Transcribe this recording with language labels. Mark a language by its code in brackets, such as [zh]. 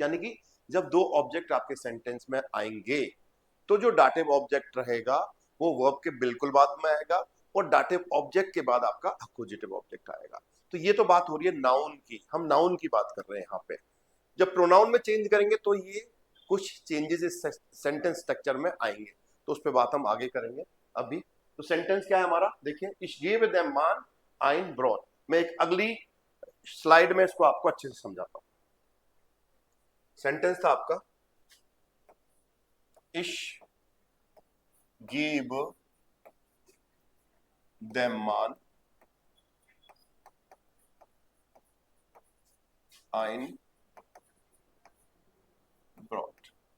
[hi] यानी कि जब दो ऑब्जेक्ट आपके सेंटेंस में आएंगे तो जो डाटिव ऑब्जेक्ट रहेगा वो वर्ब के बिल्कुल बाद में आएगा, और डाटिव ऑब्जेक्ट के बाद आपका अक्यूजेटिव ऑब्जेक्ट आएगा। तो ये तो बात हो रही है नाउन की, हम नाउन की बात कर रहे हैं यहाँ पे। जब प्रोनाउन में चेंज करेंगे तो ये कुछ चेंजेस इस सेंटेंस स्ट्रक्चर में आएंगे, तो उस पर बात हम आगे करेंगे। अभी तो सेंटेंस क्या है हमारा? देखिए, [de] ich gebe dem Mann ein Brot। [hi] मैं एक अगली स्लाइड में इसको आपको अच्छे से समझाता हूं। सेंटेंस था आपका, [de] ich gebe dem Mann ein Brot।